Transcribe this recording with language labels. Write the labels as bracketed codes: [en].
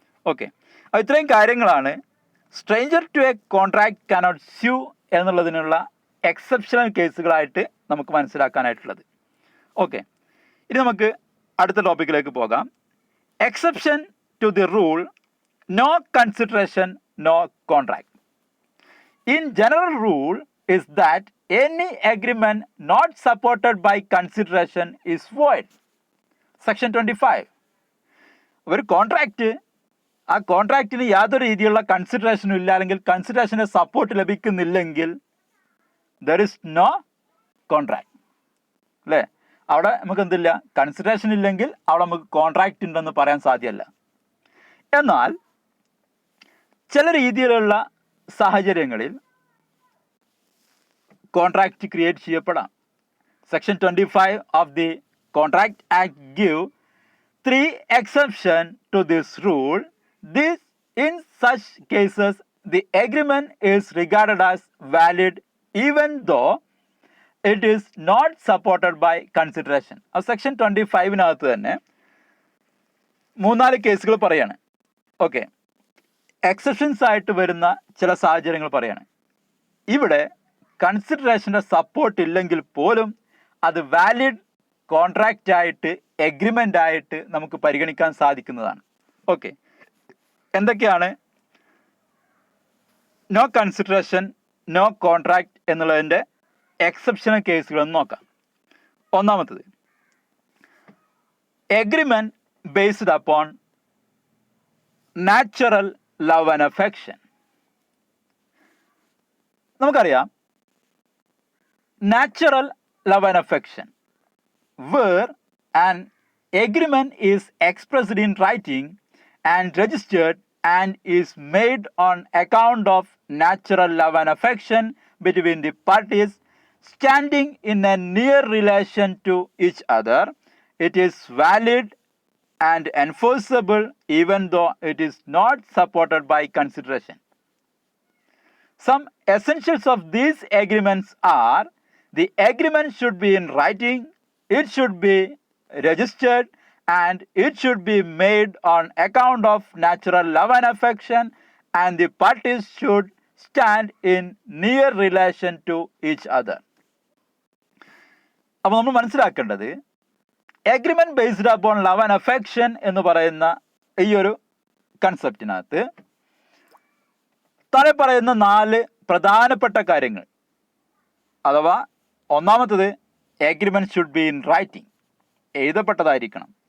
[ml] Okay, അപ്പോൾ ഇത്രയും കാര്യങ്ങളാണ് [en] stranger to a contract cannot sue [ml] എന്നുള്ളതിനുള്ള exceptional കേസുകളായിട്ട് നമുക്ക് മനസ്സിലാക്കാനായിട്ടുള്ളത്. [en] okay, [ml] ഇനി നമുക്ക് അടുത്ത ടോപ്പിക്കിലേക്ക് പോകാം. [en] Exception to the rule no consideration no contract. In general rule is that any agreement not supported by consideration is void. Section 25. [ml] ഒരു contract, ആ കോൺട്രാക്റ്റിന് യാതൊരു രീതിയിലുള്ള കൺസിഡറേഷനും ഇല്ല, അല്ലെങ്കിൽ കൺസിഡറേഷൻ്റെ support ലഭിക്കുന്നില്ലെങ്കിൽ [en] There is no contract. [ml] അല്ലേ? അവിടെ നമുക്ക് എന്തില്ല, കൺസിഡറേഷൻ ഇല്ലെങ്കിൽ അവിടെ നമുക്ക് കോൺട്രാക്റ്റ് ഉണ്ടെന്ന് പറയാൻ സാധ്യമല്ല. എന്നാൽ ചില രീതിയിലുള്ള സാഹചര്യങ്ങളിൽ contract create ചെയ്യപ്പെടാം. [en] Section 25 of the contract act give 3 exception to this rule. In such cases the agreement is regarded as valid even though it is not supported by consideration. [ml] ആ സെക്ഷൻ 25-നകത്ത് തന്നെ 3-4 കേസുകൾ പറയാണ്. ഓക്കെ, എക്സെപ്ഷൻസ് ആയിട്ട് വരുന്ന ചില സാഹചര്യങ്ങൾ പറയാണ്. ഇവിടെ കൺസിഡറേഷൻ്റെ സപ്പോർട്ട് ഇല്ലെങ്കിൽ പോലും അത് വാലിഡ് കോൺട്രാക്റ്റ് ആയിട്ട്, എഗ്രിമെൻ്റ് ആയിട്ട് നമുക്ക് പരിഗണിക്കാൻ സാധിക്കുന്നതാണ്. ഓക്കെ, എന്തൊക്കെയാണ് [en] no consideration no contract [ml] എന്നുള്ളതിൻ്റെ എക്സെപ്ഷണൽ കേസുകളെന്ന് നോക്കാം. ഒന്നാമത്തത്, [en] Agreement based upon natural love and affection. [ml] നമുക്കറിയാം, [en] natural love and affection, where an agreement is expressed in writing and registered and is made on account of natural love and affection between the parties standing in a near relation to each other, it is valid and enforceable even though it is not supported by consideration. Some essentials of these agreements are: the agreement should be in writing, it should be registered, and it should be made on account of natural love and affection, and the parties should stand in near relation to each other. [ml] അപ്പോൾ നമ്മൾ മനസ്സിലാക്കേണ്ടത്, [en] agreement based upon love and affection [ml] എന്ന് പറയുന്ന ഈ ഒരു കൺസെപ്റ്റിനകത്ത് താഴെ പറയുന്ന 4 പ്രധാനപ്പെട്ട കാര്യങ്ങൾ, അഥവാ ഒന്നാമത്തത്, [en] agreement should be in writing, [ml] എഴുതപ്പെട്ടതായിരിക്കണം.